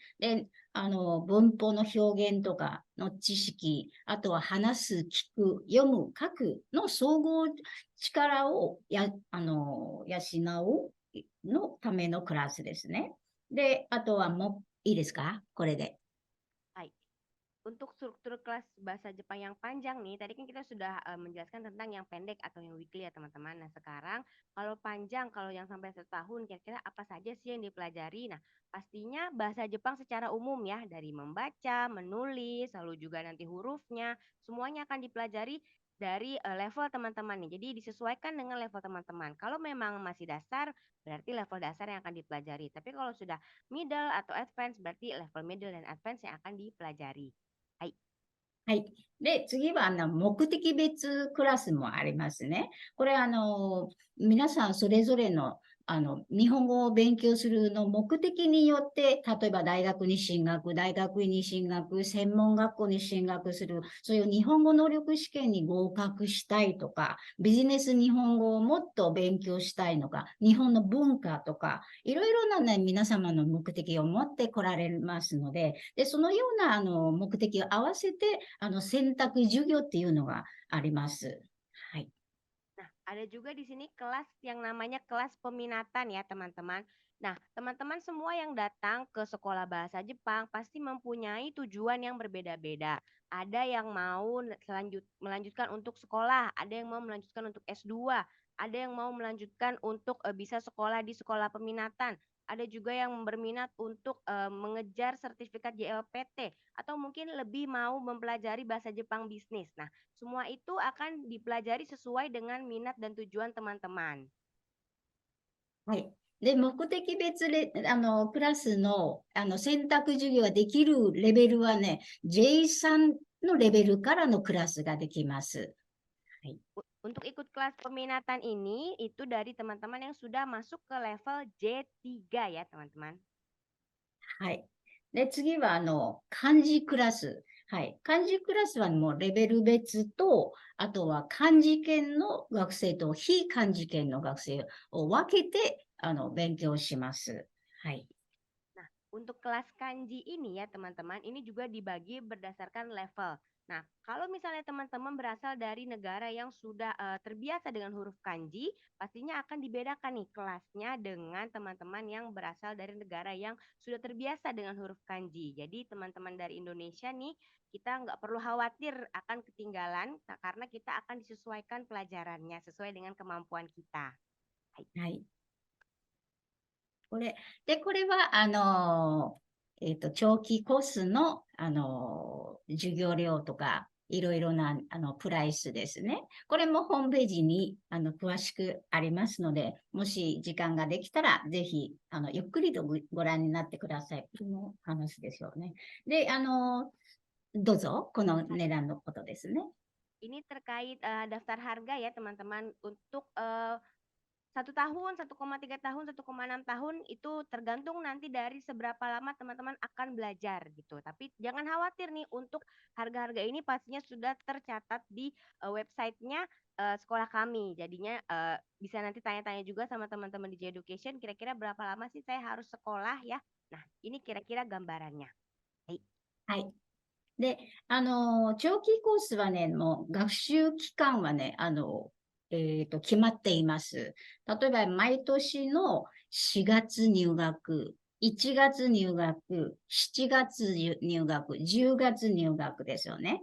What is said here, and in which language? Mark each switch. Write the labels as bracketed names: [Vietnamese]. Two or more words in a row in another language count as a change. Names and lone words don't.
[Japanese] で、文法の表現とかの知識、あとは話す、聞く、読む、書くの総合力を養うのためのクラスですね。で、あとはいいですか？これで。 [Indonesian] Baik. Untuk struktur kelas bahasa Jepang yang panjang nih, tadi kan kita sudah menjelaskan tentang yang pendek atau yang weekly ya teman-teman. Nah sekarang kalau panjang, kalau yang sampai 1 tahun, kira-kira apa saja sih yang dipelajari? Nah pastinya bahasa Jepang secara umum ya, dari membaca, menulis, lalu juga nanti hurufnya, semuanya akan dipelajari dari level teman-teman nih. Jadi disesuaikan dengan level teman-teman. Kalau memang masih dasar, berarti level dasar yang akan dipelajari. Tapi kalau sudah middle atau advance, berarti level middle dan advance yang akan dipelajari. [Japanese] はい。はい。で、次は、目的別クラスもありますね。これ、皆さんそれぞれの、日本語を勉強するの目的によって、例えば大学に進学、大学院に進学、専門学校に進学する、そういう日本語能力試験に合格したいとか、ビジネス日本語をもっと勉強したいのか、日本の文化とか、いろいろなね、皆様の目的を持って来られますので、そのような目的を合わせて選択授業っていうのがあります。はい。 [Indonesian] Nah, ada juga di sini kelas yang namanya kelas peminatan ya, teman-teman. Nah, teman-teman semua yang datang ke sekolah bahasa Jepang pasti mempunyai tujuan yang berbeda-beda. Ada yang mau melanjutkan untuk sekolah, ada yang mau melanjutkan untuk S2, ada yang mau melanjutkan untuk bisa sekolah di sekolah peminatan. Ada juga yang berminat untuk mengejar sertifikat JLPT atau mungkin lebih mau mempelajari bahasa Jepang bisnis. Nah, semua itu akan dipelajari sesuai dengan minat dan tujuan teman-teman. [Japanese] はい。で、目的別で、クラスの、選択授業ができるレベルはね、J3 のレベルからのクラスができます。はい。 [Indonesian] Untuk ikut kelas peminatan ini, itu dari teman-teman yang sudah masuk ke level J3 ya, teman-teman. [Japanese] はい。で、次は、漢字クラス。はい。漢字クラスはもうレベル別と、あとは漢字圏の学生と非漢字圏の学生を分けて、勉強します。はい。 [Indonesian] Nah, untuk kelas kanji ini ya, teman-teman, ini juga dibagi berdasarkan level. Nah, kalau misalnya teman-teman berasal dari negara yang sudah terbiasa dengan huruf kanji, pastinya akan dibedakan nih kelasnya dengan teman-teman yang berasal dari negara yang sudah terbiasa dengan huruf kanji. Jadi teman-teman dari Indonesia nih, kita nggak perlu khawatir akan ketinggalan, karena kita akan disesuaikan pelajarannya sesuai dengan kemampuan kita. [Japanese] はい。これは、長期コースの、授業料とか、いろいろな、プライスですね。これもホームページに、詳しくありますので、もし時間ができたら、ぜひ、ゆっくりとご覧になってください。この話ですよね。で、どうぞ、この値段のことですね。 [Indonesian] Ini terkait daftar harga ya, teman-teman, untuk 1 tahun, 1,3 tahun, 1,6 tahun itu tergantung nanti dari seberapa lama teman-teman akan belajar gitu. Tapi jangan khawatir nih, untuk harga-harga ini pastinya sudah tercatat di websitenya sekolah kami. Jadinya bisa nanti tanya-tanya juga sama teman-teman di J-Education, kira-kira berapa lama sih saya harus sekolah ya. Nah, ini kira-kira gambarannya. [Japanese] はい。で、長期コースはね、もう学習期間はね、決まっています。例えば、毎年の4月入学、1月入学、7月入学、10月入学ですよね。